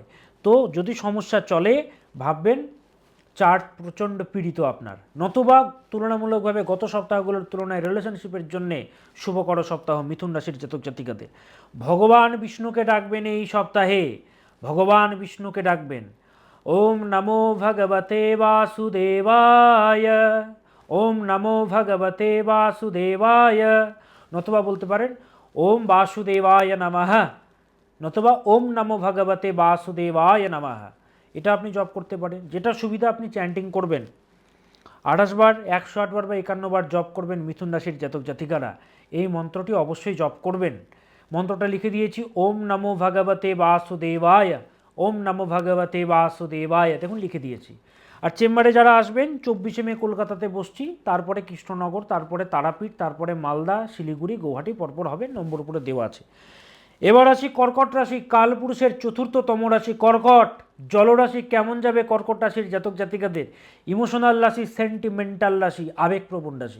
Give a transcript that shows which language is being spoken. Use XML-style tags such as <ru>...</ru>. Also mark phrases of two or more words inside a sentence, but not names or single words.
<bn>তো যদি সমস্যা চলে, ভাববেন চার্ট প্রচণ্ড পীড়িত আপনার, নতুবা তুলনামূলকভাবে গত সপ্তাহগুলোর তুলনায় রিলেশনশিপের জন্যে শুভকর সপ্তাহ মিথুন রাশির জাতক জাতিকাদের। ভগবান বিষ্ণুকে ডাকবেন এই সপ্তাহে, ভগবান বিষ্ণুকে ডাকবেন।</bn> <sa>ওম নমো ভগবতে বাসুদেবায়, ওম নমো ভগবতে বাসুদেবায়,</sa> <bn>নতুবা বলতে পারেন</bn> <sa>ওম বাসুদেবায় নমঃ, নতুবা ওম নমো ভগবতে বাসুদেবায় নমঃ।</sa> <bn>এটা আপনি জপ করতে পারেন, যেটা সুবিধা আপনি চ্যান্টিং করবেন। 28 বার, 108 বার বা 51 বার জপ করবেন মিথুন রাশির জাতক জাতিকারা। এই মন্ত্রটি অবশ্যই জপ করবেন। মন্ত্রটা লিখে দিয়েছি,</bn> <sa>ওম নমো ভগবতে বাসুদেবায়, ওম নমো ভগবতে বাসুদেবায়,</sa> <bn>দেখুন লিখে দিয়েছি। আর চেম্বারে যারা আসবেন, 24শে মে কলকাতাতে বসছি, তারপরে কৃষ্ণনগর, তারপরে তারাপীঠ, তারপরে মালদা, শিলিগুড়ি, গৌহাটি পরপর হবে, নম্বর উপরে দেওয়া আছে। এবার আসি কর্কট রাশি, কালপুরুষের চতুর্থতম রাশি কর্কট। জলরাশি কেমন যাবে কর্কট রাশির জাতক জাতিকাদের? ইমোশনাল রাশি, সেন্টিমেন্টাল রাশি, আবেগপ্রবণ রাশি।</bn>